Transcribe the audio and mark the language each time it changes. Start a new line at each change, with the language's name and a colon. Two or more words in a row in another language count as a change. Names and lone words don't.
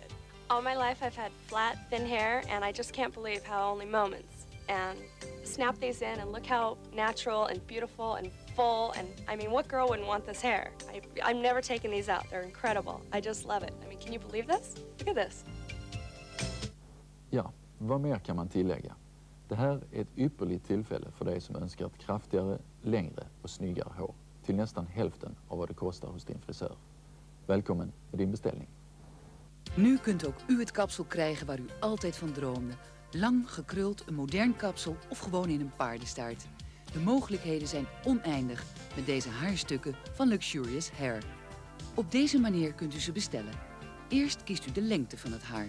English: All my life I've had flat, thin hair, and I just can't believe how only moments. And snap these in and look how natural and beautiful and full, and I mean, what girl wouldn't want this hair? I'm never taking these out. They're incredible. I just love it. I mean, can you believe this? Look at this.
Swedish: Ja, vad mer kan man tillägga? Det här är ett ypperligt tillfälle för dig som önskar ett kraftigare, längre och snyggare hår till nästan hälften av vad det kostar hos din frisör. Välkommen med din beställning.
Dutch: Nu kunt ook u het kapsel krijgen waar u altijd van droomde. Lang, gekruld, een modern kapsel of gewoon in een paardenstaart. De mogelijkheden zijn oneindig met deze haarstukken van Luxurious Hair. Op deze manier kunt u ze bestellen. Eerst kiest u de lengte van het haar.